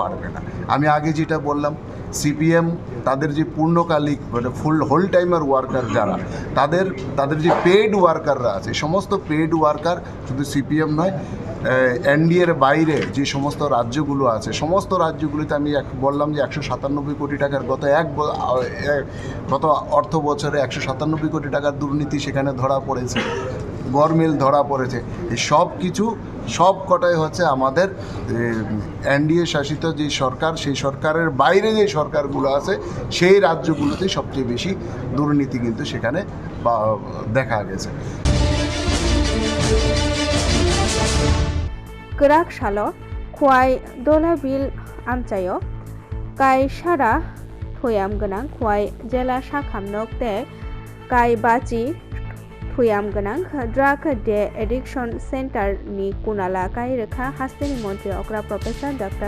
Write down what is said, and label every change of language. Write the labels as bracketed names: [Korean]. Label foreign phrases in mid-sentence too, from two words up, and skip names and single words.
[Bangla] আমি আগে যেটা বললাম সিপিএম তাদের যে পূর্ণকালিক মানে [English] full whole timer worker [Bangla] যারা তাদের যে [English] paid workers [Bangla] আছে, সমস্ত [English] paid worker [Bangla] শুধু সিপিএম নয়, এনডিএর বাইরে যে সমস্ত রাজ্যগুলো আছে, সমস্ত রাজ্যগুলিতে আমি বললাম যে 197 কোটি টাকার গত অর্থ বছরে 197 কোটি টাকার দুর্নীতি সেখানে ধরা পড়েছে, গরমিল ধরা পড়েছে। এই সব কিছু সব কটাই হচ্ছে আমাদের এনডিএ শাসিত যে সরকার, সেই সরকারের বাইরে যে সরকারগুলো আছে সেই রাজ্যগুলোতে সবচেয়ে বেশি দুর্নীতি কিন্তু সেখানে দেখা গেছে। [Kok Borok] Gerak Shalo, Kwai Dola Bil Amchayo, Kai Shara, Toyam Ganang, Kwai Jela Shakam Nokte, Kai Bachi, Toyam Ganang, [English] Drug De Addiction Center [Kok Borok] Ni Kunala Kai Rekha Hasteni Montri Okra Professor Dr.